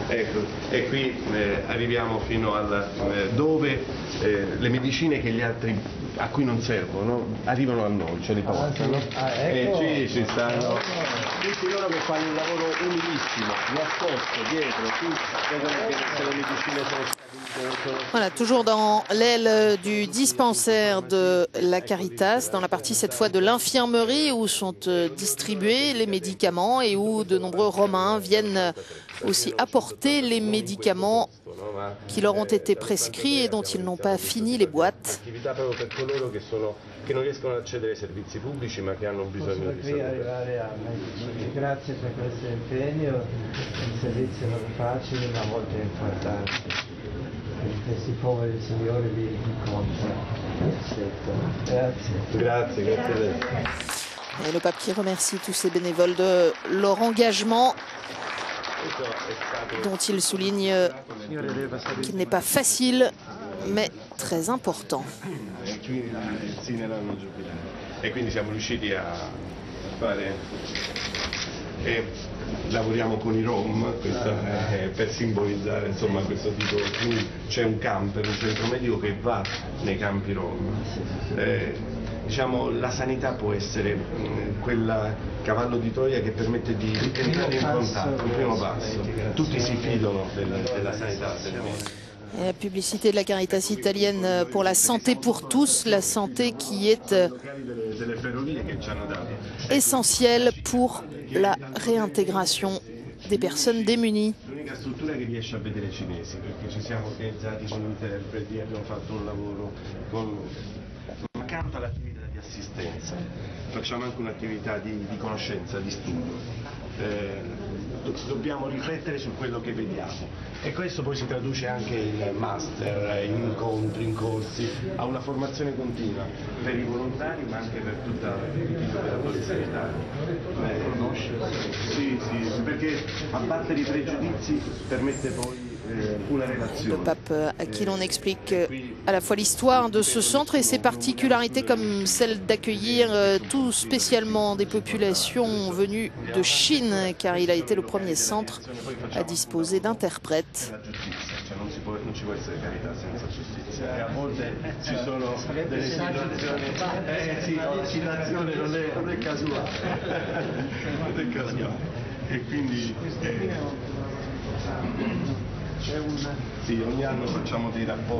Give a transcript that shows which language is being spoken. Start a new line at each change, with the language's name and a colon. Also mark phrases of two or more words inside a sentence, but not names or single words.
Italian: Ecco, e qui arriviamo fino a dove le medicine che gli altri a cui non servono arrivano a noi, ce li portano. Ecco. E ci stanno tutti loro che fanno un lavoro umilissimo, nascosto dietro, qui vedono che se le medicine sono scadute.
French: Voilà, toujours dans l'aile du dispensaire de la Caritas, dans la partie cette fois de l'infirmerie où sont distribués les médicaments et où de nombreux Romains viennent aussi apporter les médicaments qui leur ont été prescrits et dont ils n'ont pas fini les boîtes.
Italian: Che non riescono ad accedere ai servizi pubblici ma che hanno bisogno di salute. Grazie per questo impegno, i servizi non facili ma molto importanti. Questi poveri signori li incontrano. Grazie. Grazie, grazie a lei.
French: Et le pape qui remercie tous ces bénévoles de leur engagement, dont il souligne qu'il n'est pas facile mais très important.
Italian: Sì, nell'anno giubilare. E quindi siamo riusciti a fare e lavoriamo con i Rom, per simbolizzare insomma questo tipo. Quindi c'è un camper, un centro medico che va nei campi Rom. Diciamo la sanità può essere quel cavallo di Troia che permette di entrare in contatto, il primo passo. Tutti si fidano della sanità, del medico.
French: Et la publicité de la Caritas italienne pour la santé pour tous, la santé qui est essentielle pour la réintégration des personnes démunies.
Italian: L'unica struttura che riesce a vedere i cinesi, perché ci siamo organizzati con interpreti, abbiamo fatto un lavoro accanto all'attività di assistenza, facciamo anche un'attività di conoscenza, di studio. Dobbiamo riflettere su quello che vediamo e questo poi si traduce anche in master, in incontri, in corsi, a una formazione continua per i volontari ma anche per tutta l'operatori sanitari. Sì, perché abbattere i pregiudizi permette poi una relazione.
French: Le pape à qui l'on explique à la fois l'histoire de ce centre et ses particularités comme celle d'accueillir tout spécialement des populations venues de Chine, car il a été le premier centre à disposer d'interprètes.
Italian: Non ci può essere carità senza giustizia e a volte ci sono delle situazioni non è casuale non è casuale e quindi sì, ogni anno facciamo dei rapporti.